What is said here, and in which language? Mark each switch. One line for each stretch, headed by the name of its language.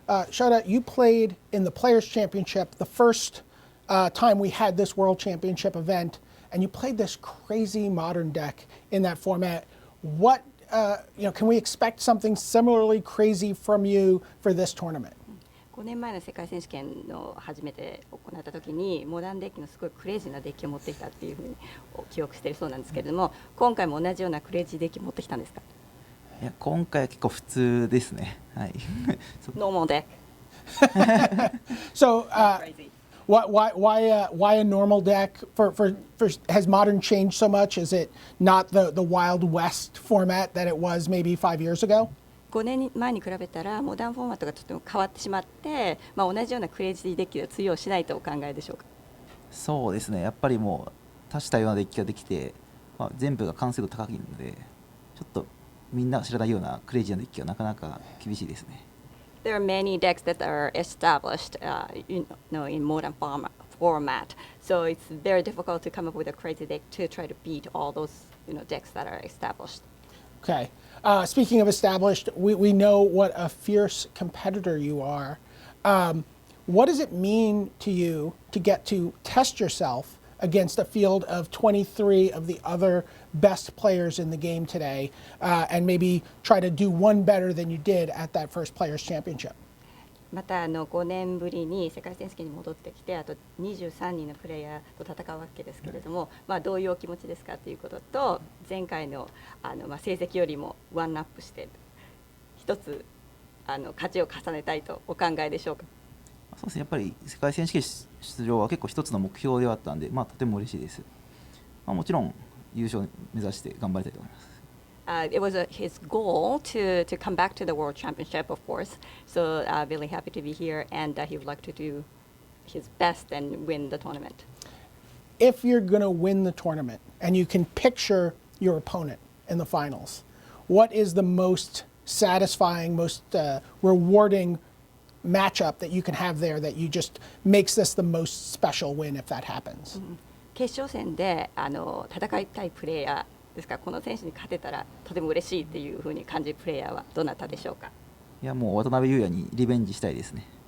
English: Shota, you played in the Players' Championship the first time we had this World Championship event, and you played this crazy modern deck in that format. What, can we expect something similarly crazy from you for this tournament?
Japanese: 5年前の世界選手権の初めて行った時にモダンデッキのすごいクレイジーなデッキを持ってきたっていうふうに記憶しているそうなんですけれども、今回も同じようなクレイジーデッキを持ってきたんですか？いや、今回は結構普通ですね。はい。
English: Normal deck. So, why a normal deck? For has Modern changed so much? Is it not the Wild West format that it was maybe 5 years ago?
Japanese: 5年前に比べたらモダンフォーマットがちょっと変わってしまって、同じようなクレイジーデッキでは通用しないとお考えでしょうか？そうですね。やっぱりもう多種多様なデッキができて、全部が完成度高いので、ちょっとみんなが知らないようなクレイジーなデッキはなかなか厳しいですね。
English: There are many decks that are established, in modern format, so it's very difficult to come up with a crazy deck to try to beat all those, decks that are established. Okay. Speaking of established, we know what a fierce competitor you are. What does it mean to you to get to test yourself against a field of 23 of the other best players in the game today, and maybe try to do one better than you did at that first Players Championship?
Japanese: また5年ぶりに世界選手権に戻ってきて、あと23人のプレイヤーと戦うわけですけれども、どういうお気持ちですかということと、前回の成績よりもワンアップして一つ勝ちを重ねたいとお考えでしょうか？そうですね、やっぱり世界選手権出場は結構一つの目標ではあったんで、とても嬉しいです。もちろん優勝を目指して頑張りたいと思います。
English: It was his goal to come back to the World Championship, of course. So really happy to be here, and he would like to do his best and win the tournament. If you're going to win the tournament and you can picture your opponent in the finals, what is the most satisfying, most rewarding matchup that you can have there that you just makes this the most special win if that happens?
Japanese: 決勝戦で戦いたいプレイヤーですから、この選手に勝てたらとても嬉しいっていうふうに感じるプレイヤーはどなたでしょうか？いや、もう渡辺裕也にリベンジしたいですね。